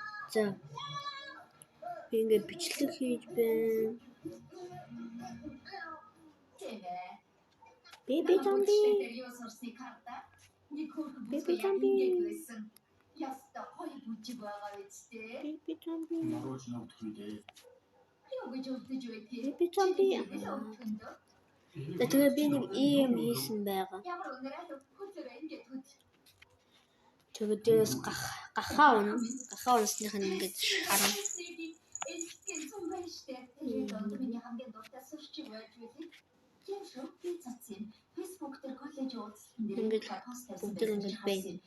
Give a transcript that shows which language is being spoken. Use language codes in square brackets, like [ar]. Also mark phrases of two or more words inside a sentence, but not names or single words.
[mn] За. Би ингээд бичлэг хийж байна. [en] Baby zombie. Baby zombie. Baby zombie. Baby zombie. [mn] Тэгээ би нэг ийм хийсэн байгаа. Тэгээс гахаа унсных нь ингээд харна. Ингээд бүгд ингээд бай.